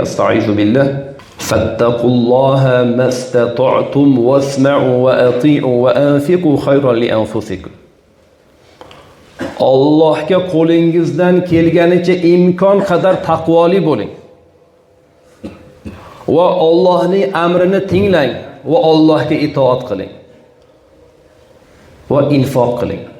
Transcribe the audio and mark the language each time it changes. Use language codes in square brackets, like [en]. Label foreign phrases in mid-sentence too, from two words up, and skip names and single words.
[ar] أستعيذ بالله. فاتقوا الله ما استطعتم واسمعوا وأطيعوا وأنفقوا خيرا لأنفسكم. [uz] Allohga qo'lingizdan kelganicha imkon qadar taqvoli bo'ling. Va Allohning amrini tinglang va Allohga itoat qiling. Va infoq qiling.